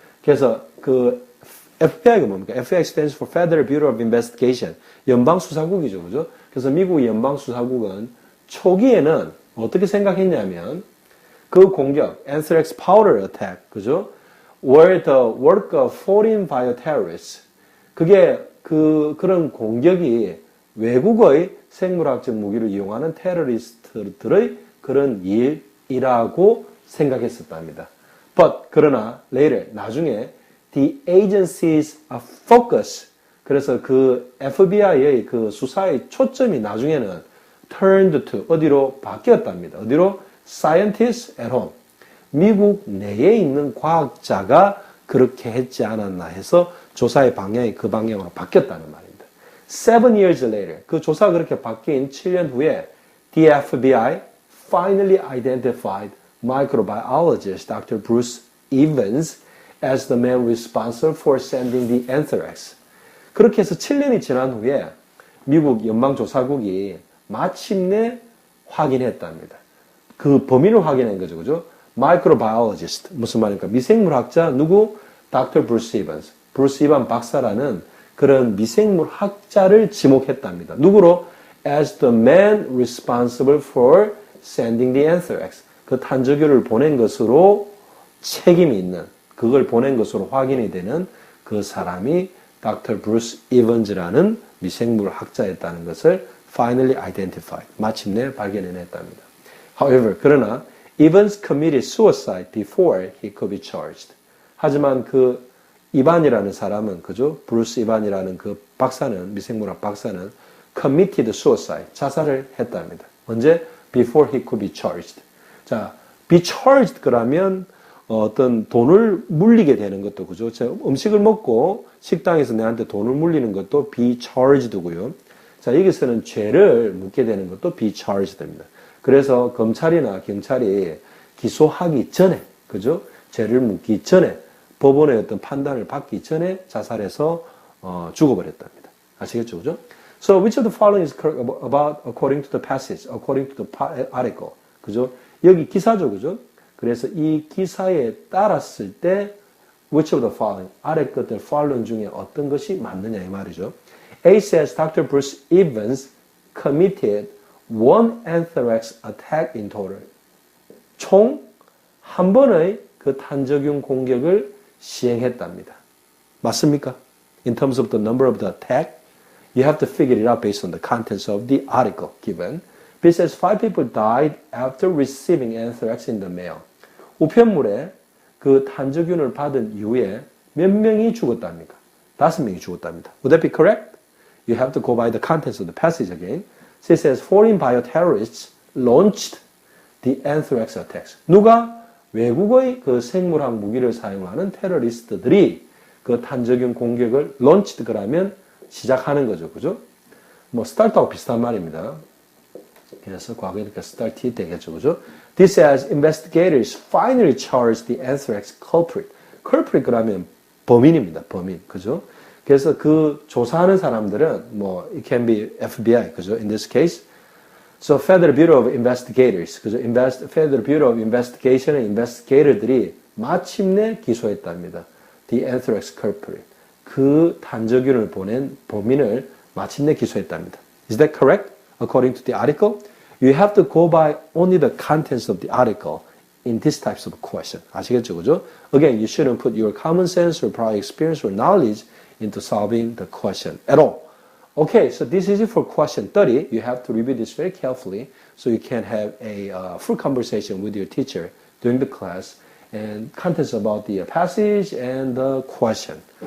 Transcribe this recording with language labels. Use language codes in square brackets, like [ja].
[ko] 그래서 그 FBI가 뭡니까? [en] FBI stands for Federal Bureau of Investigation. [ko] 연방수사국이죠, 그죠? 그래서 미국 연방수사국은 초기에는 어떻게 생각했냐면 그 공격, [en] anthrax powder attack, [ko] 그죠? [en] were the work of foreign bioterrorists. [ko] 그게 그런 공격이 외국의 생물학적 무기를 이용하는 테러리스트들의 그런 일이라고 생각했었답니다. But 그러나 later 나중에 [en] the agency's focus, [ko] 그래서 그 FBI의 그 수사의 초점이 나중에는 [en] turned to [ko] 어디로 바뀌었답니다. 어디로? [en] Scientists at home. [ko] 미국 내에 있는 과학자가 그렇게 했지 않았나 해서 조사의 방향이 그 방향으로 바뀌었다는 말입니다. [en] 7 years later, [ko] 그 조사가 그렇게 바뀐 7년 후에 [en] the FBI finally identified microbiologist Dr. Bruce Evans as the man responsible for sending the anthrax. [ko] 그렇게 해서 7년이 지난 후에 미국 연방조사국이 마침내 확인했답니다. 그 범인을 확인한 거죠, 그죠? microbiologist, 무슨 말입니까? 미생물학자, 누구? Dr. Bruce Evans. 브루스 이반 박사라는 그런 미생물학자를 지목했답니다. 누구로? [en] As the man responsible for sending the anthrax. [ko] 그 탄저균을 보낸 것으로 책임이 있는, 그걸 보낸 것으로 확인이 되는 그 사람이 Dr. Bruce Evans라는 미생물학자였다는 것을 [en] finally identified. [ko] 마침내 발견해냈답니다. [en] However, [ko] 그러나 [en] Evans committed suicide before he could be charged. [ko] 하지만 그 이반이라는 사람은, 그죠? 브루스 이반이라는 그 박사는, 미생물학 박사는 [en] committed suicide, [ko] 자살을 했답니다. 언제? [en] Before he could be charged. [ko] 자, be charged 그러면 어떤 돈을 물리게 되는 것도, 그죠? 음식을 먹고 식당에서 내한테 돈을 물리는 것도 be charged고요. 자, 여기서는 죄를 묻게 되는 것도 be charged입니다. 그래서 검찰이나 경찰이 기소하기 전에, 그죠? 죄를 묻기 전에, 법원의 어떤 판단을 받기 전에 자살해서 죽어버렸답니다. 아시겠죠, 그죠? [en] So which of the following is correct about according to the passage, according to the article, 그죠? [ko] 여기 기사죠, 그죠? 그래서 이 기사에 따랐을 때 [en] which of the following, [ko] 아래 것들 following 중에 어떤 것이 맞느냐 이 말이죠. [en] A says Dr. Bruce Evans committed one anthrax attack in total. [ko] 총 한 번의 그 탄저균 공격을 시행했답니다. 맞습니까? [en] In terms of the number of the attack, you have to figure it out based on the contents of the article given. It says 5 people died after receiving anthrax in the mail. [ko] 우편물에 그 탄저균을 받은 이후에 몇 명이 죽었답니까? 5명이 죽었답니다. [en] Would that be correct? You have to go by the contents of the passage again. So it says foreign bioterrorists launched the anthrax attacks. [ko] 누가? 외국의 그 생물학 무기를 사용하는 테러리스트들이 그 탄저균 공격을 launched 그러면 시작하는 거죠. 그죠? 뭐 start하고 비슷한 말입니다. 그래서 과거에 이렇게 start이 되겠죠. 그죠? [en] This as investigators finally charged the anthrax culprit. [ko] culprit 그러면 범인입니다. 범인. 그죠? 그래서 그 조사하는 사람들은 뭐 [en] it can be FBI. 그죠? In this case. So Federal Bureau of Investigators. 그죠? [ko] Federal Bureau of Investigation의 investigator들이 마침내 기소했답니다. [en] The anthrax culprit. [ko] 그 탄저균을 보낸 범인을 마침내 기소했답니다. [en] Is that correct? According to the article? You have to go by only the contents of the article in these types of question. [ko] 아시겠죠? 그죠? [en] Again, you shouldn't put your common sense or prior experience or knowledge into solving the question at all. Okay, so this is it for question 30. You have to review this very carefully so you can have a full conversation with your teacher during the class and contents about the passage and the question.